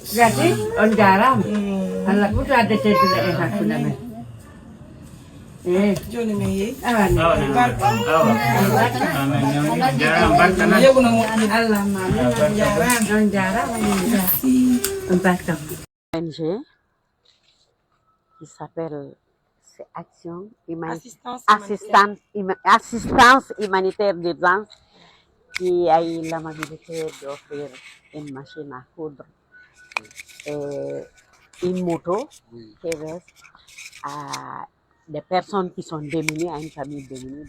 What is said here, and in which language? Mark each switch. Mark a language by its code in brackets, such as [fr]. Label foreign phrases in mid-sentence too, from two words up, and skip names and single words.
[ff] gati on jarama Allah ɓurto adde teddude e hakkude men joni min yeeyi awani yeɓuno moƴƴi Allah ma on jarama on barkam [fr] ONG qui s'appelle Assistance humanitaire d'urgence qui a eu l'amabilité d'offrir une machine à coudre et une moto qui reste à des personnes qui sont démunies, à une famille démunie.